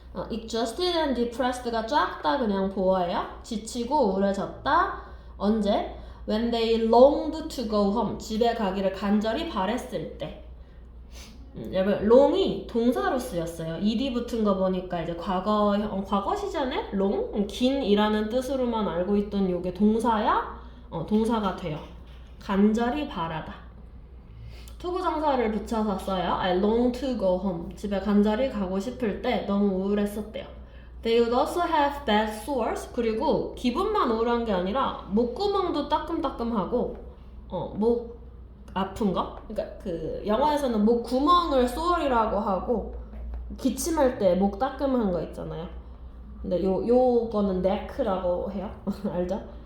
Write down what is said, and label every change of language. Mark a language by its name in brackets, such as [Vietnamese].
[English] exhausted and depressed [Korean] 가 쫙 다 그냥 보어예요. 지치고 우울해졌다. 언제? [English] When they longed to go home. [Korean] 집에 가기를 간절히 바랬을 때. 여러분, long이 동사로 쓰였어요. ed이 붙은 거 보니까 이제 과거 시제네? long? 긴이라는 뜻으로만 알고 있던 요게 동사야? 동사가 돼요. 간절히 바라다. 투부정사를 붙여서 써요. [English] I long to go home. [Korean] 집에 간절히 가고 싶을 때 너무 우울했었대요. [English] They would also have bad sores. [Korean] 그리고 기분만 우울한 게 아니라 목구멍도 따끔따끔하고 목 아픈 거? 그러니까 그 영화에서는 목 구멍을 sore이라고 하고 기침할 때 목 따끔한 거 있잖아요. 근데 요거는 neck라고 해요. 알죠?